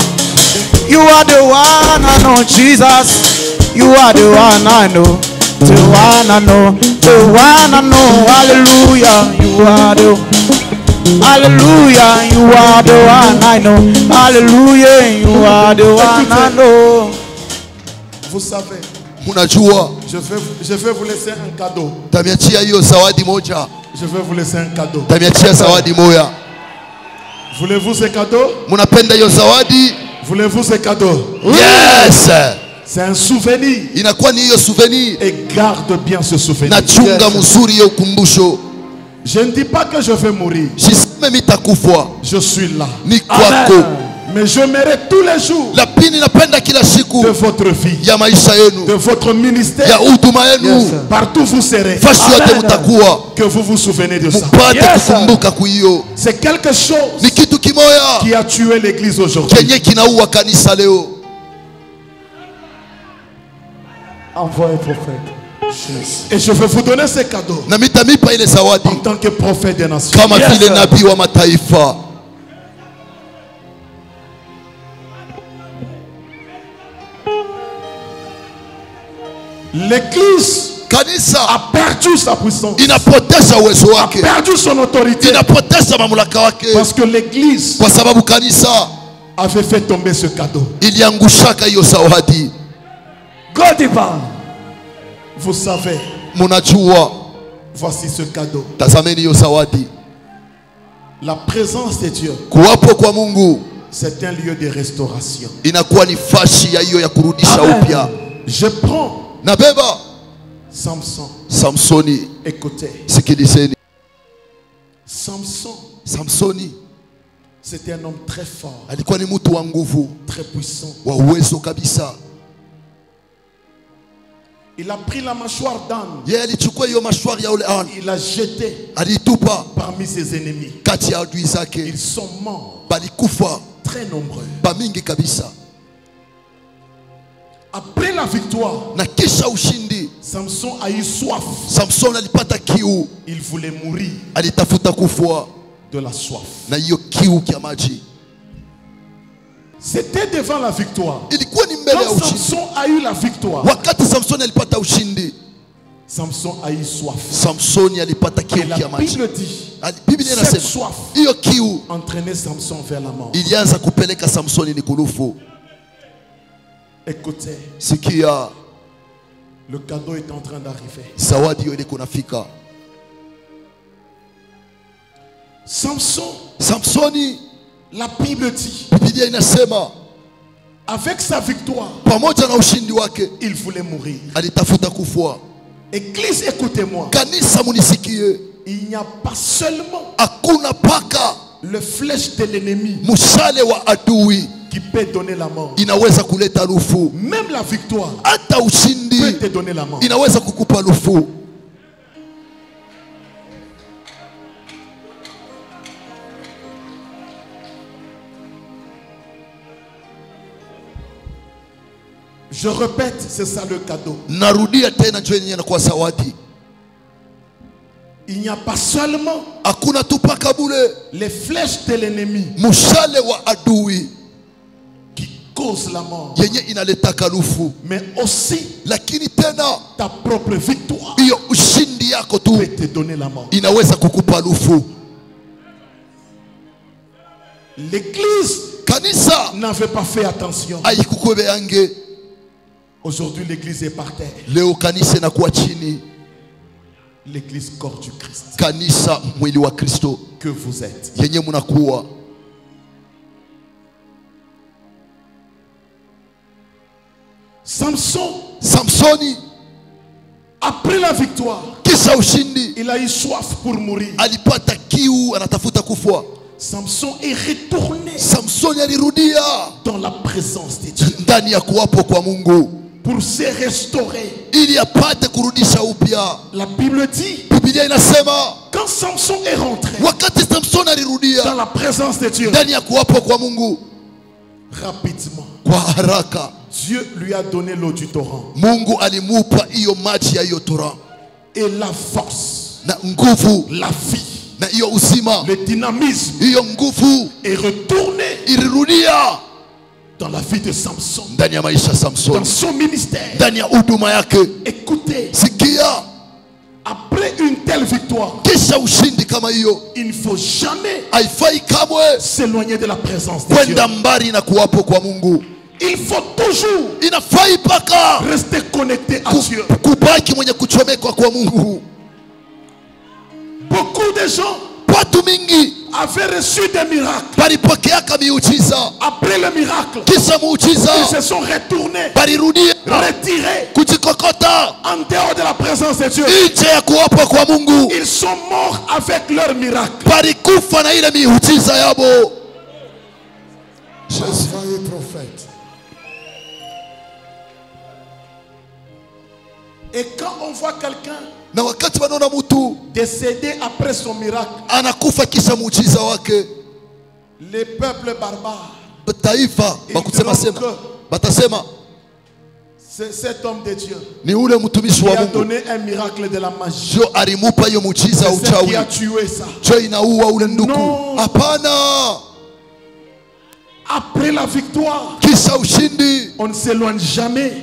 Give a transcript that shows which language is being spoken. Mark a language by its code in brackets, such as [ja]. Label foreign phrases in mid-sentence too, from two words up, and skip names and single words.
[en] You are the one I know, Jesus. You are the one I know. The one I know. The one I know. Hallelujah. You are the Hallelujah. You are the one I know. Hallelujah. You are the one I know. [fr] Vous savez, [sw] Munajua [fr] je vais vous laisser un cadeau. [sw] tamiachia hiyo zawadi moja. [fr] Je vais vous laisser un cadeau. [sw] Tamiachia zawadi moja. [fr] Voulez-vous ce cadeau? [sw] Munapenda hiyo zawadi? [fr] Voulez-vous ce cadeau? [en] Yes. [fr] C'est un souvenir. [sw] Inakuwa ni hiyo souvenir. [fr] Et garde bien ce souvenir. [sw] Nachunga mzuri hiyo ukumbusho. [fr] Je ne dis pas que je vais mourir. [sw] Siseme mitakufa. [fr] Je suis là. [sw] Ni kwako. [fr] Mais j'aimerais tous les jours [sw] Lakini napenda kila siku [fr] de votre vie, [sw] ya maisha yenu, [fr] de votre ministère, [sw] ya huduma yenu, [fr] partout vous serez, [sw] fasi yote mtakuwa, [fr] que vous vous souvenez de ça. [sw] mpate kukumbuka kuhiyo. [fr] C'est quelque chose [sw] Ni kitu kimoya [fr] qui a tué l'église aujourd'hui. [sw] kenye kinaua kanisa leo. [fr] Envoie un prophète. Et je vais vous donner ce cadeau [sw] Na mitamipa ile zawadi [fr] en tant que prophète des nations. [sw] kama vile nabii wa mataifa. [fr] L'église [sw] Kanisa [fr] a perdu sa puissance, [sw] inapoteza uwezo [fr] a [sw] wake, [fr] perdu son autorité, [sw] inapoteza mamlaka wake, [fr] parce que l'église [sw] kwa sababu kanisa [fr] avait fait tomber ce cadeau. [sw] iliangushaka hiyo zawadi. [fr] God parle. Vous savez, [sw] Munajua, [fr] voici ce cadeau. [sw] tazameni hiyo zawadi. [fr] La présence de Dieu, [sw] Kuwapo kwa Mungu [fr] c'est un lieu de restauration. [sw] inakuwa ni fashi ya hiyo ya kurudisha Amen. upya. [fr] Je prends [sw] Nabeba [fr] Samson. [sw] Samsoni, [fr] Écoutez, [sw] sikilizeni. [fr] Samson, [sw] Samsoni [fr] c'était un homme très fort, [sw] alikuwa ni mtu wa nguvu, [fr] très puissant. [sw] wa uwezo kabisa. [fr] Il a pris la mâchoire d'âne, [sw] Yeye alichukua hiyo mashwari ya ule ani, [fr] il l'a jeté [sw] alitupa [fr] parmi ses ennemis. [sw] kati ya adui zake, [fr] Ils sont morts, [sw] balikufa [fr] très nombreux. [sw] bamingi kabisa. [fr] Après la victoire, [sw] Na kisha ushindi, [fr] Samson a eu soif. [sw] Samson alipata kiu, [fr] Il voulait mourir [sw] alitafuta kufua [fr] de la soif. [sw] na hiyo kiu kia maji. [fr] C'était devant la victoire. [sw] Ilikuwa ni mbele ya [fr] Quand [sw] ushindi. [fr] Samson a eu la victoire, [sw] Wakati Samsoni alipata ushindi, [fr] Samson a eu soif. [sw] Samsoni alipata [fr] Et [sw] kiu [fr] la [sw] kia maji. [fr] Bible dit, [sw] Biblia [fr] cette [sw] inasema [fr] soif [sw] hiyo kiu [fr] entraînait Samson vers la mort. [sw] ilianza kupeleka Samsoni ni kulufu. [fr] Écoutez, [sw] Sikia, [fr] le cadeau est en train d'arriver. [sw] zawadi hiyo ile kunafika. [fr] Samson, [sw] Samsoni, [fr] la Bible dit, [sw] Biblia inasema [fr] avec sa victoire, [sw] pamoja na ushindi wake [fr] il voulait mourir. [sw] alitafuta kufua. [fr] Église, écoutez-moi. [sw] Kanisa munisikie, [fr] Il n'y a pas seulement [sw] hakuna paka [fr] le flèche de l'ennemi [sw] mshale wa adui [fr] qui peut donner la mort. [sw] inaweza kuleta lufu. [fr] Même la victoire [sw] Hata [fr] peut [sw] ushindi [fr] te donner la mort. [sw] inaweza kukupa lufu. [fr] Je répète, c'est ça le cadeau. [sw] Narudia tena, njoo yenyewe inakuwa zawadi. [fr] Il n'y a pas seulement [sw] Hakuna tu paka bule [fr] les flèches de l'ennemi [sw] mshale wa adui [fr] qui causent la mort, [sw] yenye inaletaka lufu, [fr] mais aussi [sw] lakini tena [fr] ta propre victoire [sw] hiyo ushindi yako tu [fr] peut te donner la mort. [sw] inaweza kukupa lufu. [fr] L'église [sw] Kanisa [fr] n'avait pas fait attention. [sw] haikukubeange. [fr] Aujourd'hui, l'église est par terre. [sw] Leo kanisa inakuwa chini. [fr] L'église corps du Christ [sw] Kanisa mwili wa Kristo [fr] que vous êtes. [sw] yenye munakuwa. Samsoni [fr] après la victoire, [sw] kisha ushindi [fr] il a eu soif pour mourir. [sw] alipata kiu, anatafuta kufua. [fr] Samson est retourné [sw] Samsoni alirudia [fr] dans la présence de Dieu [sw] ndani ya kuwapo kwa Mungu [fr] pour se restaurer. [sw] ili apate kurudisha upya. [fr] La Bible dit, [sw] Biblia inasema [fr] quand Samson est rentré [sw] wakati Samson [fr] dans [sw] alirudia [fr] la présence de Dieu, [sw] ndani ya kuwapo kwa Mungu, [fr] rapidement, [sw] kwa haraka [fr] Dieu lui a donné l'eau du torrent [sw] Mungu alimupa hiyo maji ya hiyo torrent, [fr] et la force, [sw] na nguvu [fr] la vie, [sw] na hiyo uzima, [fr] le dynamisme [sw] hiyo nguvu [fr] est retourné [sw] ilirudia [fr] dans la vie de Samson, [sw] ndani ya maisha ya [fr] dans [sw] Samson, [fr] son ministère. [sw] ndani ya huduma yake. [fr] Écoutez, [sw] Sikia, [fr] après une telle victoire, [sw] kisha ushindi kama hiyo [fr] il ne faut jamais [sw] haifai kamwe [fr] s'éloigner de la présence de Dieu. [sw] kwenda mbali na kuwapo kwa Mungu. [fr] Il faut toujours [sw] Inafai paka [fr] rester connecté à Dieu. [sw] kubaki mwenye kuchomekwa kwa Mungu. [fr] Beaucoup de gens [sw] Watu mingi [fr] avaient reçu des miracles. [sw] balipokeaka miujiza, [fr] Après le miracle, [sw] kisha [fr] ils [sw] muujiza [fr] se sont retournés, [sw] balirudia [fr] retirés [sw] kujikokota [fr] en dehors de la présence de Dieu. [sw] nje ya kuwapo kwa Mungu, [fr] Ils sont morts avec leur miracle. [sw] balikufa na ile miujiza yabo. [fr] Soyez prophète. Et quand on voit quelqu'un [sw] Na wakati wanaona mtu [fr] décédé après son miracle, [sw] anakufa kisha muujiza wake, [fr] les peuples barbares, [sw] taifa bakusema sema batasema [fr] c'est cet homme de Dieu [sw] ni ule mtumishi [fr] qui [sw] wa [fr] a [sw] Mungu [fr] donné un miracle de la magie. [sw] jo alimupa hiyo muujiza [fr] C'est ce qui [sw] uchawi, [fr] a tué ça. [sw] jo inaua ule nduku. [en] No. [sw] Hapana, [fr] Après la victoire, [sw] kisha ushindi [fr] on ne s'éloigne jamais